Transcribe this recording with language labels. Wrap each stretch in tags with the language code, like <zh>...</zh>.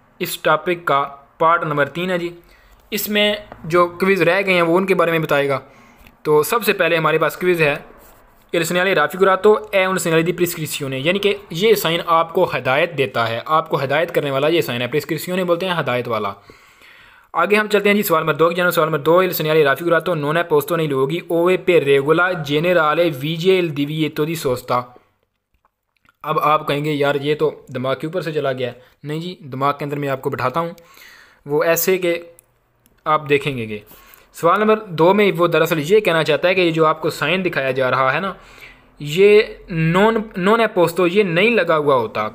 <hi>इस टॉपिक का part number 3 है जी। इसमें जो क्विज़ रह गए हैं वो उनके बारे में बताएगा। तो सबसे पहले हमारे पास क्विज़ है</hi> <it>il segnale raffigurato è un segnale di prescrizione,</it> <hi>यानी कि ये साइन आपको हिदायत देता है, आपको हिदायत करने वाला ये साइन है। प्रेस्क्रिप्शियोने बोलते हैं हिदायत वाला। आगे हम चलते हैं जी सवाल नंबर 2 की जानब। सवाल number 2,</hi> <it>il segnale raffigurato non è posto nei luoghi ove per regola generale vige il divieto di sosta।</it> <hi>अब आप कहेंगे यार ये तो दिमाग के ऊपर से चला गया है। नहीं जी, दिमाग के अंदर मैं आपको बिठाता हूँ, वो ऐसे कि आप देखेंगे कि सवाल नंबर 2 में वो दरअसल ये कहना चाहता है कि ये जो आपको साइन दिखाया जा रहा है ना, ये नॉन है पोस्तो, ये नहीं लगा हुआ होता।</hi>